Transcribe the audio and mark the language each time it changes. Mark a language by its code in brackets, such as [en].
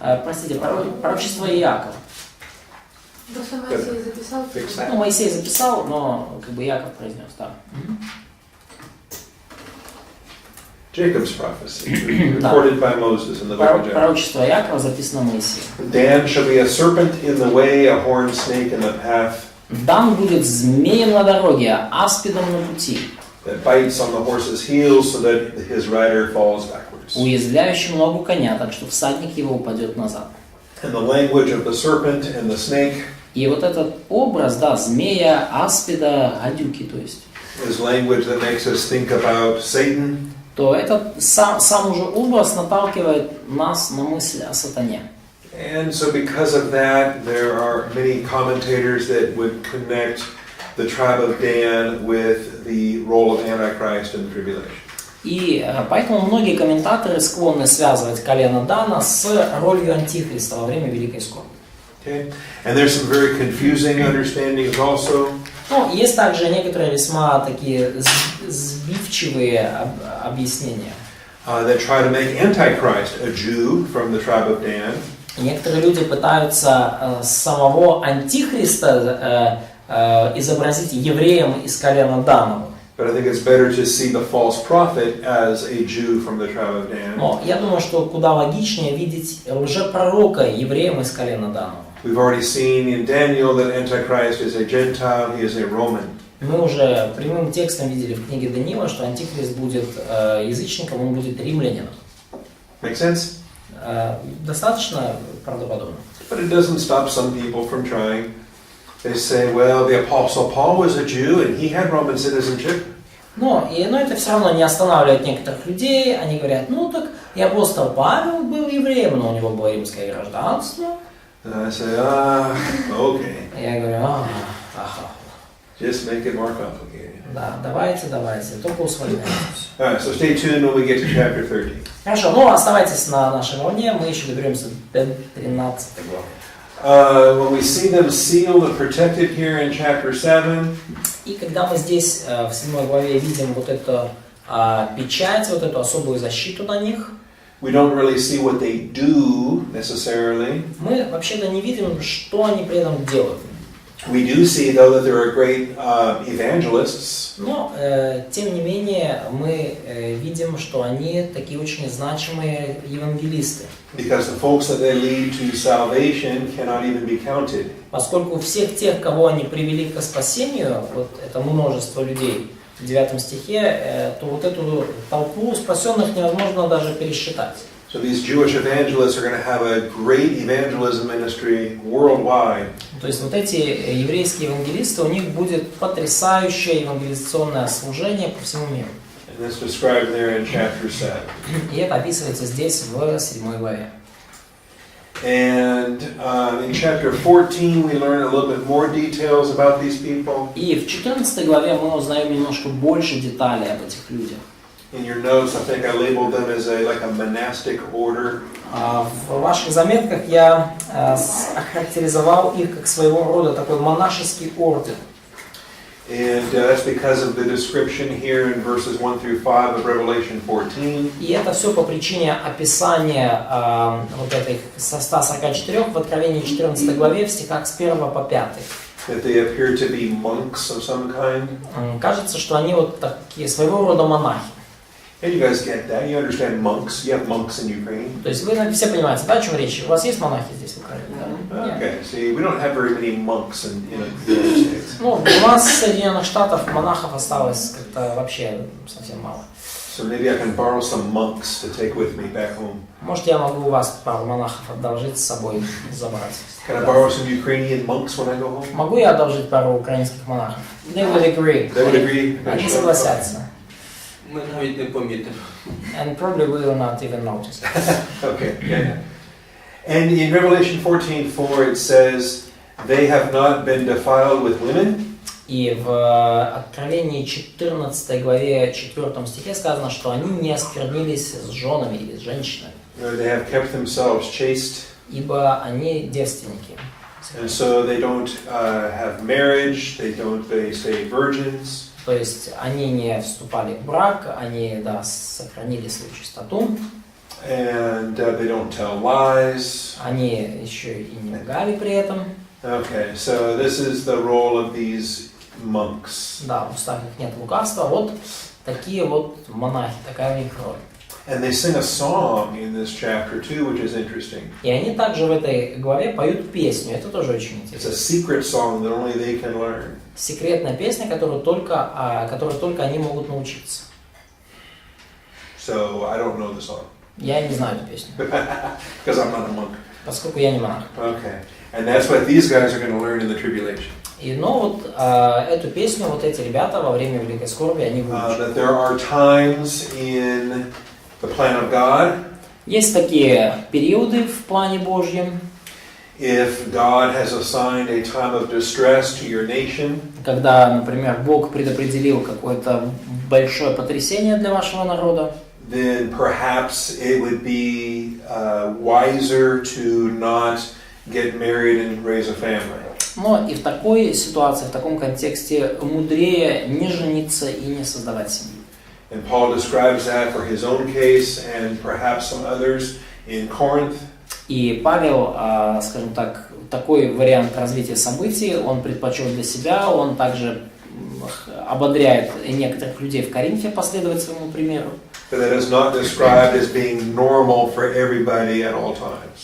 [ru] Простите, пророчество Иакова. Моисей записал? Моисей записал, но как бы Иаков произнес, да. [en] Jacob's prophecy, recorded by Moses in the book of Genesis. [ru] Пророчество Иакова записано Моисеем. [en] Dan shall be a serpent in the way, a horned snake in the path. [ru] Дан будет змеем на дороге, аспидом на пути. [en] That bites on the horse's heels so that his rider falls backwards. [ru] Уязвляющим ногу коня, так что всадник его упадет назад. [en] And the language of the serpent and the snake. [ru] И вот этот образ, да, змея, аспида, гадюки, то есть. [en] Is language that makes us think about Satan. [ru] То этот сам уже образ наталкивает нас на мысль о сатане. [en] And so because of that, there are many commentators that would connect the tribe of Dan with the role of Antichrist in the tribulation. [ru] И поэтому многие комментаторы склонны связывать колено Дана с ролью антихриста во время великой скорби. [en] Okay. And there's some very confusing understandings also. [ru] Ну, есть также некоторые весьма такие сбивчивые объяснения. [en] That try to make Antichrist a Jew from the tribe of Dan. [ru] Некоторые люди пытаются самого антихриста изобразить евреем из колена Данова. [en] But I think it's better to see the false prophet as a Jew from the tribe of Dan. [ru] Но я думаю, что куда логичнее видеть лжепророка евреем из колена Данова. [en] We've already seen in Daniel that Antichrist is a Gentile, he is a Roman. [ru] Мы уже прямым текстом видели в книге Даниила, что антихрист будет язычником, он будет римлянином. [en] Make sense? [ru] Достаточно правдоподобно. [en] But it doesn't stop some people from trying. They say, well, the Apostle Paul was a Jew and he had Roman citizenship. [ru] Но это все равно не останавливает некоторых людей. Они говорят, так и апостол Павел был евреем, но у него было римское гражданство. [en] And I say, okay. [ru] Я говорю, [en] Just make it more complicated. [ru] Да, давайте, только усложняйте. [en] All right, so stay tuned when we get to chapter 13. [ru] Хорошо, оставайтесь на нашей волне, мы еще доберемся до 13 главы. [en] When we see them sealed and protected here in chapter 7, [ru] и когда мы здесь в 7 главе видим вот эту печать, вот эту особую защиту на них, [en] We don't really see what they do necessarily. [ru] Мы вообще-то не видим, что они при этом делают. [en] We do see, though, that there are great evangelists. [ru] Но, тем не менее, мы видим, что они такие очень значимые евангелисты. [en] Because the folks that they lead to salvation cannot even be counted. [ru] Поскольку всех тех, кого они привели к спасению, вот это множество людей в 9 стихе, то вот эту толпу спасенных невозможно даже пересчитать. [en] So these Jewish evangelists are going to have a great evangelism ministry worldwide. [ru] То есть вот эти еврейские евангелисты, у них будет потрясающее евангелизационное служение по всему миру. [en] And that's described there in chapter 7. [ru] И это описывается здесь в 7 главе. [en] And in chapter 14 we learn a little bit more details about these people. [ru] И в 14 главе мы узнаем немножко больше деталей об этих людях. [en] In your notes, I think I labeled them as like a monastic order. [ru] В ваших заметках я охарактеризовал их как своего рода такой монашеский орден. [en] And that's because of the description here in verses 1 through 5 of Revelation 14. [ru] И это все по причине описания вот этих со 144 в Откровении 14 главе в стихах с 1 по 5. [en] That they appear to be monks of some kind. [ru] Кажется, что они вот такие своего рода монахи. [en] And you guys get that? You understand monks? You have monks in Ukraine? [ru] То есть вы все понимаете, да, о чем речь? У вас есть монахи здесь в Украине? Да? [en] Okay, see, we don't have very many monks in the United States. [ru] Ну, у нас в Соединенных Штатах монахов осталось как-то вообще совсем мало. [en] So maybe I can borrow some monks to take with me back home. [ru] Может, я могу у вас пару монахов одолжить с собой, забрать. [en] Can I borrow some Ukrainian monks when I go home? [ru] Могу я одолжить пару украинских монахов? [en] They would agree. They would agree. [ru] Они согласятся. [uk] Ми навіть не помітимо. [en] And probably we will not even notice. Okay, yeah. And in Revelation 14:4 it says, they have not been defiled with women. [ru] И в Откровении 14 главе 4 стихе сказано, что они не осквернились с женами или с женщинами. [en] They have kept themselves chaste. [ru] Ибо они девственники. [en] And so they don't have marriage, they stay virgins. [ru] То есть они не вступали в брак, они, да, сохранили свою чистоту. [en] And they don't tell lies. [ru] Они еще и не лгали при этом. [en] Okay, so this is the role of these monks. [ru] Да, в устах их нет лукавства. Вот такие вот монахи, такая у них роль. [en] And they sing a song in this chapter too, which is interesting. [ru] И они также в этой главе поют песню. Это тоже очень [en] It's [ru] интересно. [en] a secret song that only they can learn. [ru] Секретная песня, которую только они могут научиться. [en] So I don't know the song. [ru] Я не знаю эту песню, [en] Because I'm not a monk. [ru] поскольку я не монах. [en] Okay. And that's what these guys are going to learn in the tribulation. [ru] И, но вот эту песню вот эти ребята во время Великой Скорби, они выучат. [en] That there are times in the plan of God. [ru] Есть такие периоды в плане Божьем. [en] If God has assigned a time of distress to your nation, [ru] Когда, например, Бог предопределил какое-то большое потрясение для вашего народа, [en] then perhaps it would be wiser to not get married and raise a family. [ru] но и в такой ситуации, в таком контексте мудрее не жениться и не создавать семью. [en] And Paul describes that for his own case and perhaps some others in Corinth. [ru] И Павел, скажем так, такой вариант развития событий он предпочел для себя, он также ободряет некоторых людей в Коринфе последовать своему примеру. [en] But that is not described as being normal for everybody at all times.